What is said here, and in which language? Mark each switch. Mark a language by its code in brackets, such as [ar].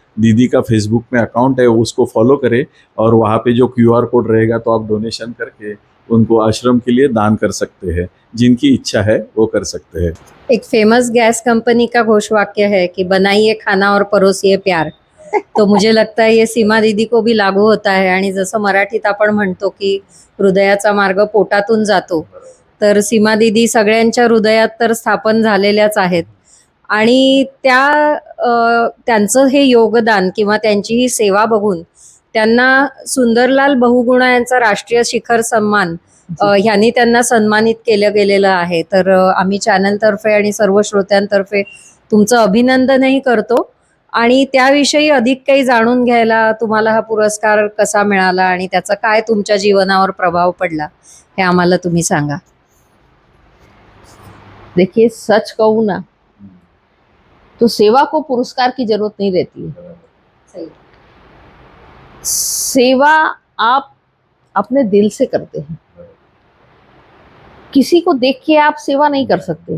[hi] दीदी का फेसबुक में अकाउंट है, उसको फॉलो करें और वहाँ पे जो QR कोड रहेगा तो आप डोनेशन करके उनको आश्रम के लिए दान कर सकते हैं। जिनकी इच्छा है वो कर सकते हैं। एक फेमस गैस कंपनी का घोषवाक्य है कि बनाइए खाना और परोसिए प्यार, तो मुझे लगता है ये सीमा दीदी को भी लागू होता है। [mr] आणि जसं मराठीत आपण म्हणतो की हृदयाचा मार्ग पोटातून जातो, तर सीमा दीदी सगळ्यांच्या हृदयात तर स्थापन झालेल्याच आहेत आणि त्यांचं हे योगदान किंवा त्यांची ही सेवा बघून त्यांना सुंदरलाल बहुगुणा यांचा राष्ट्रीय शिखर सन्मान ह्यांनी त्यांना सन्मानित केलं गेलेलं आहे। तर आम्ही चॅनलतर्फे आणि सर्व श्रोत्यांतर्फे तुमचं अभिनंदनही करतो आणि त्याविषयी अधिक काही जाणून घ्यायला तुम्हाला हा पुरस्कार कसा मिळाला आणि त्याचा काय तुमच्या जीवनावर प्रभाव पडला हे आम्हाला तुम्ही सांगा। [hi] देखिए सच कहूँ ना तो सेवा को पुरस्कार की जरूरत नहीं रहती है। सेवा आप अपने दिल से करते हैं, किसी को देख के आप सेवा नहीं कर सकते।